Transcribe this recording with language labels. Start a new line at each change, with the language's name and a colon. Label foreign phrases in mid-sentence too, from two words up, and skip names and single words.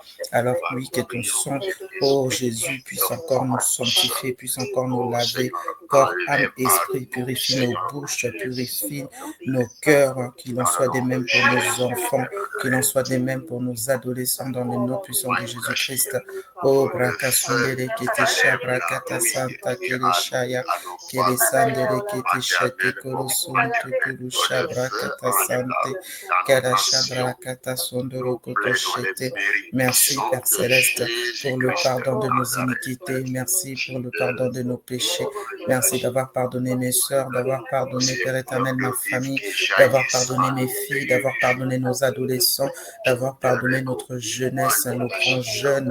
French: Alors oui, que ton sang, oh Jésus, puisse encore nous sanctifier, puisse encore nous laver, corps, âme, esprit, purifie nos bouches, purifie nos cœurs, qu'il en soit des mêmes pour nos enfants, qu'il en soit des mêmes pour nos adolescents dans le nom puissant de Jésus-Christ. Oh, Brakasundere Ketisha, Brakata Santa Kereshaya, Keresandere Ketisha, Tekorosun, Tukurusha, Brakata Sante, Karasha, Brakata Sondoro Kotoshete. Merci, Père Céleste, pour le pardon de nos iniquités. Merci pour le pardon de nos péchés. Merci d'avoir pardonné mes soeurs, d'avoir pardonné, Père éternel, ma famille, d'avoir pardonné mes filles, d'avoir pardonné nos adolescents, d'avoir pardonné notre jeunesse, nos grands jeunes.